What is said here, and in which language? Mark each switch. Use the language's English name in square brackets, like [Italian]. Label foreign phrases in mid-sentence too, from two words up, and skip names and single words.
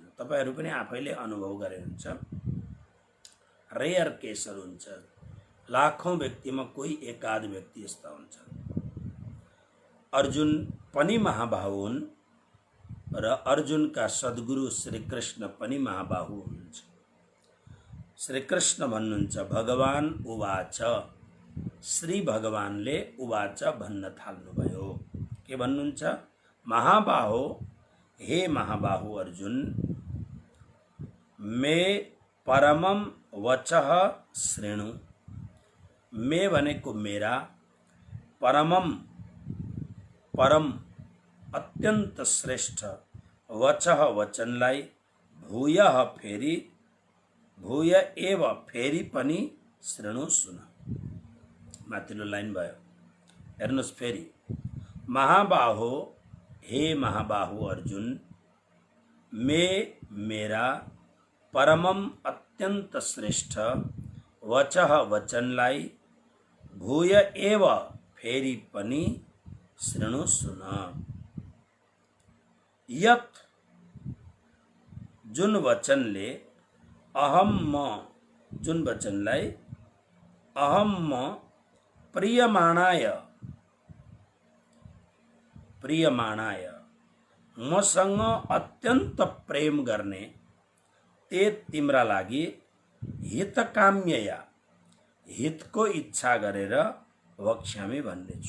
[Nepali] तपाईहरू पनि आफैले अनुभव गरे हुन्छ। [English] rare cases [Nepali] हुन्छ, लाखौं व्यक्तिमा कोही एकाध व्यक्ति यस्ता हुन्छन्। अर्जुन पनि महाबाहु हुन् र अर्जुनका सद्गुरु श्री कृष्ण पनि महाबाहु हुनुहुन्छ। श्री कृष्ण भन्नुहुन्छ [Sanskrit] भगवान उवाच। [Nepali] श्री भगवानले उवाच भन्न थाल्नुभयो। के भन्नुहुन्छ? महाबाहो, हे महाबाहु अर्जुन, [Sanskrit] मे परमं वचः शृणु। [Nepali] मे भनेको मेरा, परमं परम अत्यंत श्रेष्ठ, वचः वचनलाई, भूयः फेरि, [Sanskrit] भूय एव [Nepali] फेरि पनि शृणु सुन। माथिल्लो लाइन भयो, हेर्नुहोस् फेरि। महाबाहो, हे महाबाहु अर्जुन, मे मेरा, परमं अत्यंत श्रेष्ठ, वचः वचनलाई, [Sanskrit] भूय एव [Nepali] फेरि पनि शृणु सुन। यत् जुन वचनले अहम म, जुन वचनलाई अहम म प्रियमाणाय, प्रियमाणाय मसँग अत्यन्त प्रेम गर्ने, ते तिम्रा लागि हितकाम्यया हितको इच्छा गरेर वक्ष्यामि भन्ने छु।